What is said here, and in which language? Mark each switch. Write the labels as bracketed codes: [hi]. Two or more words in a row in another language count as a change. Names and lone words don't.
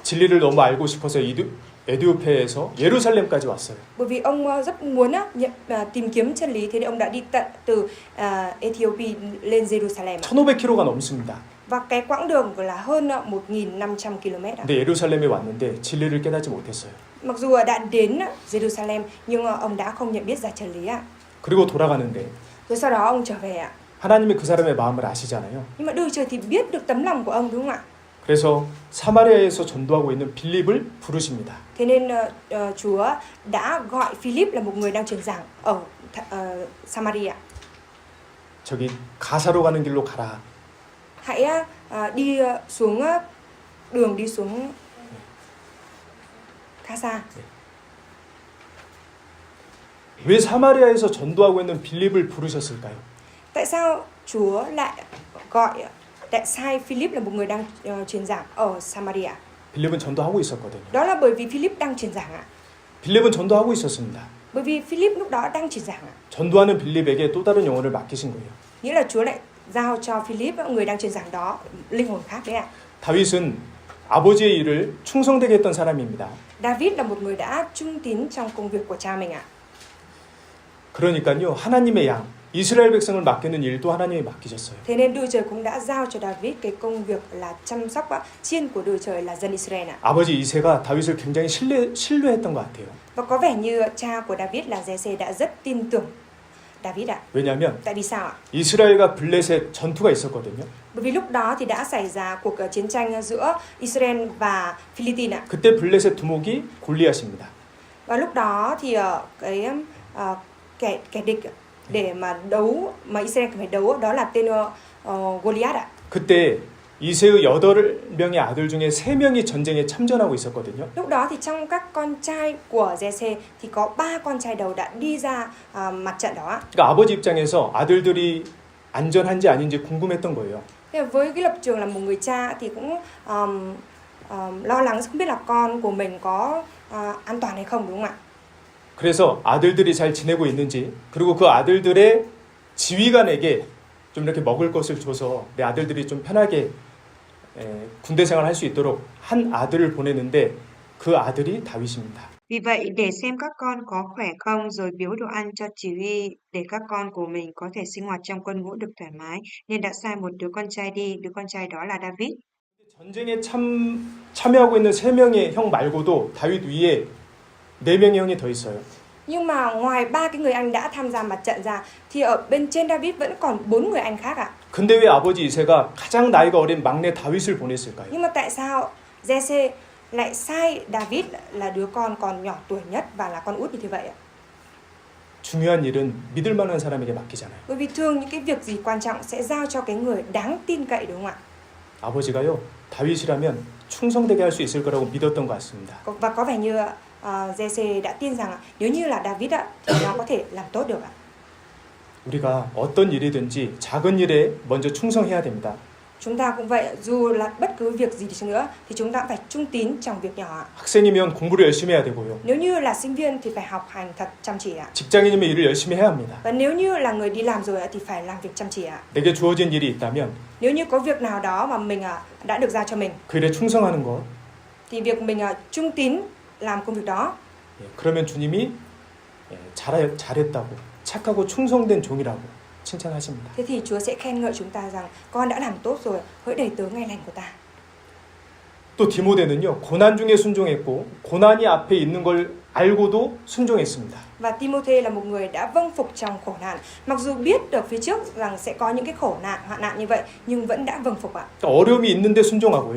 [ko] 진리를 너무 알고 싶어서 에디오피아에서 예루살렘까지 왔어요. [vi] Bởi vì ông rất muốn tìm kiếm chân lý, thế nên ông đã đi tận từ Ethiopia lên Jerusalem. [ko] 1,500km가 넘습니다. [vi] Và cái quãng đường là hơn 1.500 km ạ. [ko] 근데 예루살렘에 왔는데 진리를 깨닫지 못했어요. [vi] Mặc dù đã đến Jerusalem nhưng ông đã không nhận biết ra chân lý ạ. [ko] 그리고 돌아가는데 [vi] Rồi sau đó ông trở về ạ. [ko] 하나님이 그 사람의 마음을 아시잖아요. [vi] Nhưng mà Đức Trời thì biết được tấm lòng của ông đúng không ạ? [ko] 그래서 사마리아에서 전도하고 있는 빌립을 부르십니다. [vi] Thế nên Chúa đã gọi Philip là một người đang truyền giảng ở Samaria. [ko] 저기 가사로 가는 길로 가라. [vi] Hãy đi xuống đường đi xuống khá xa. [ko] 왜 사마리아에서 전도하고 있는 빌립을 부르셨을까요? [vi] Tại sao Chúa lại lại sai Philip là một người đang truyền giảng ở Samaria? [ko] 빌립은 전도하고 있었거든요. [vi] Đó là bởi vì Philip đang truyền giảng ạ. [ko] 빌립은 전도하고 있었습니다. [vi] Bởi vì Philip lúc đó đang truyền giảng ạ. [ko] 전도하는 빌립에게 또 다른 영혼을 맡기신 거예요. [vi] Nghĩa là Chúa lại giao cho Philip, người đang truyền giảng đó, linh hồn khác đấy ạ. [ko] 다윗은 아버지의 일을 충성되게 했던 사람입니다. [vi] David là một người đã trung tín trong công việc của cha mình ạ. [ko] 그러니까요, 하나님의 양, 이스라엘 백성을 맡기는 일도 하나님이 맡기셨어요. [vi] Thế nên Đức Trời cũng đã giao cho David cái công việc là chăm sóc chiên của Đức Trời là dân Israel ạ. [ko] 아버지 이새가 다윗을 굉장히 신뢰했던 것 같아요. [vi] Và có vẻ như cha của David là Giê-sê đã rất tin tưởng David ạ. [ko] 왜냐하면 [vi] Tại vì sao ạ? [ko] 이스라엘과 블레셋 전투가 있었거든요. [vi] Bởi vì lúc đó thì đã xảy ra cuộc chiến tranh giữa Israel và Philippines ạ. [ko] 그때 블레셋 두목이 골리앗입니다. [vi] Và lúc đó thì kẻ địch để mà đấu mà Israel phải đấu đó là tên Goliath ạ. [ko] 그때 이새의 8명의 아들 중에 3명이 전쟁에 참전하고 있었거든요. [vi] Lúc đó thì trong các con trai của Giê-sê thì có 3 con trai đầu đã đi ra mặt trận đó. [ko] 그러니까 아버지 입장에서 아들들이 안전한지 아닌지 궁금했던 거예요. [vi] Thế với cái lập trường là một người cha thì cũng lo lắng không biết là con của mình có an toàn hay không, đúng không ạ? [ko] 그래서 아들들이 잘 지내고 있는지, 그리고 그 아들들의 지휘관에게 좀 이렇게 먹을 것을 줘서 내 아들들이 좀 편하게 군대 생활할 수 있도록 한 아들을 보내는데 그 아들이 다윗입니다. [vi] Vì vậy, để xem các con có khỏe không, rồi biếu đồ ăn cho chỉ huy để các con của mình có thể sinh hoạt trong quân ngũ được thoải mái, nên đã sai một đứa con trai đi, đứa con trai đó là David. [ko] 전쟁에 참여하고 있는 3명의 형 말고도 다윗 위에 4명의 형이 더 있어요. [vi] Nhưng mà ngoài 3 cái người anh đã tham gia mặt trận ra thì ở bên trên David vẫn còn 4 người anh khác ạ. [ko] 근데 왜 아버지 이새가 가장 나이가 어린 막내 다윗을 보냈을까요? [vi] Nhưng mà tại sao Giê-sê lại sai David là đứa con còn nhỏ tuổi nhất và là con út như thế vậy ạ? [ko] 중요한 일은 믿을 만한 사람에게 맡기잖아요. [vi] Bởi vì thường những cái việc gì quan trọng sẽ giao cho cái người đáng tin cậy, đúng không ạ? [ko] 아버지가요, 다윗이라면 충성되게 할 수 있을 거라고 믿었던 것 같습니다. [vi] Và có vẻ như Giê-sê đã tin rằng nếu như là David ạ thì nó có thể làm tốt được ạ. [ko] 우리가 어떤 일이든지 작은 일에 먼저 충성해야 됩니다. [vi] Chúng ta cũng vậy, dù là bất cứ việc gì đi chăng nữa thì chúng ta cũng phải trung tín trong việc nhỏ ạ. [ko] 학생이면 공부를 열심히 해야 되고요. [vi] Nếu như là sinh viên thì phải học hành thật chăm chỉ ạ. [ko] 직장인이면 일을 열심히 해야 합니다. [vi] Và nếu như là người đi làm rồi thì phải làm việc chăm chỉ ạ. [ko] 내게 주어진 일이 있다면 [vi] Nếu như có việc nào đó mà mình đã được giao cho mình [ko] 그 일에 충성하는 것, [vi] thì việc mình trung tín làm công việc đó [ko] 그러면 주님이 잘했다고, 착하고 충성된 종이라고 칭찬하십니다. [vi] thế thì Chúa sẽ khen ngợi chúng ta rằng con đã làm tốt rồi, hỡi đầy tớ ngày lành của ta. [ko] 또 디모데는요, 고난 중에 순종했고 고난이 앞에 있는 걸 알고도 순종했습니다. [vi] Và Timôthê là một người đã vâng phục trong khổ nạn, mặc dù biết được phía trước rằng sẽ có những cái khổ nạn, hoạn nạn như vậy nhưng vẫn đã vâng phục ạ. [ko] 그러니까 어려움이 있는데 순종하고요.